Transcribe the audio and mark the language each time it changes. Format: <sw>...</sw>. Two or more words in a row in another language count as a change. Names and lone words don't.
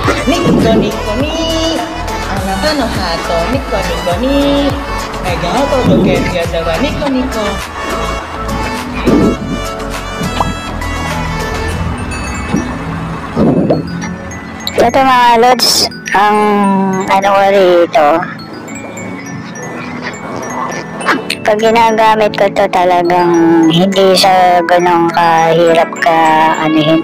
<ja>ニコニコにあなたのハートニコニコに笑顔届けるやつはニコニコ。</ja> <tl>Ito mga lods, ang ano ko rito, pag ginagamit ko to talagang hindi siya ganun kahirap ka anuhin.</tl>